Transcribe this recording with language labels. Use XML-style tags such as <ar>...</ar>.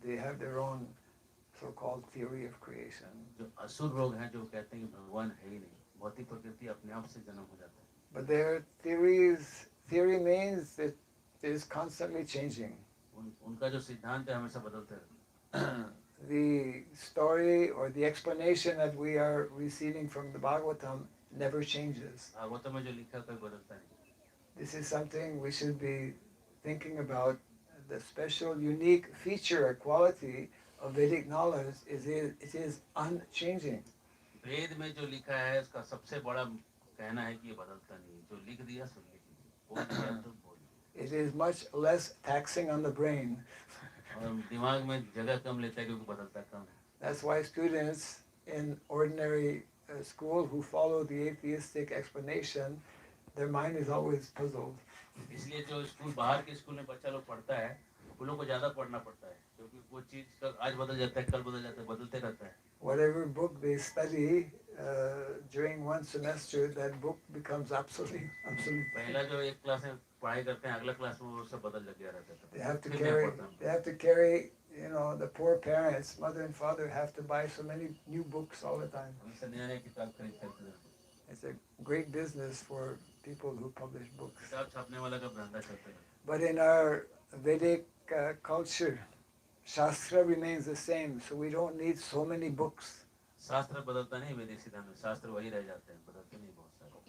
<en>They have their own so-called theory of creation.</en> <hi>जो असुर लोग हैं, जो कहते हैं कि भगवान है ही नहीं, भौतिक प्रकृति अपने आप से जन्म हो जाता है.</hi> <en>But their theory means that it is constantly changing.</en> <hi>उनका जो सिद्धांत है हमेशा बदलते रहता है.</hi> <en>The story or the explanation that we are receiving from the Bhagavatam never changes.</en> <hi>Bhagavat में जो लिखा कोई बदलता नहीं.</hi> <en>This is something we should be thinking about. The special, unique feature or quality of Vedic knowledge is it is unchanging.</en> <hi>वेद में जो लिखा है उसका सबसे बड़ा कहना है कि ये बदलता नहीं. जो लिख दिया सो लिख दिया, बोल दिया तो बोल दिया.</hi> <en>It is much less taxing on the brain.</en> <hi>और दिमाग में जगह कम लेता है क्योंकि बदलता कम है.</hi> <en>That's why students in ordinary school who follow the atheistic explanation, their mind is always puzzled.</en> <hi>इसलिए जो स्कूल बाहर के स्कूल में बच्चा लोग पढ़ता है, उन लोगों को ज़्यादा पढ़ना पड़ता है, क्योंकि वो चीज़ कल आज बदल जाता है, कल बदल जाता है, बदलते रहता है.</hi> <en>Whatever book they study during one semester, that book becomes obsolete.</en> <hi>पहला जो एक क्लास में पढ़ाई करते हैं, अगला क्लास में वो सब बदल लग गया रहता है.</hi> <en>They have to</en> <hi>फिर नया</hi> <en>carry.</en> <hi>पढ़ता हूं.</hi> <en>They have to carry. You know, the poor parents, mother and father, have to buy so many new books all the time.</en> <hi>हमेशा नया नया किताब खरीद करते रहते हैं.</hi> <en>It's a great business for people who publish books.</en> <hi>किताब छापने वाला का धंधा चलता है.</hi> <en>But in our Vedic culture, Shastra remains the same, so we don't need so many books.</en> <hi>शास्त्र बदलता नहीं, वैदिक सिद्धांत में शास्त्र वही रह जाते हैं, बदलते नहीं बहुत सारे.</hi>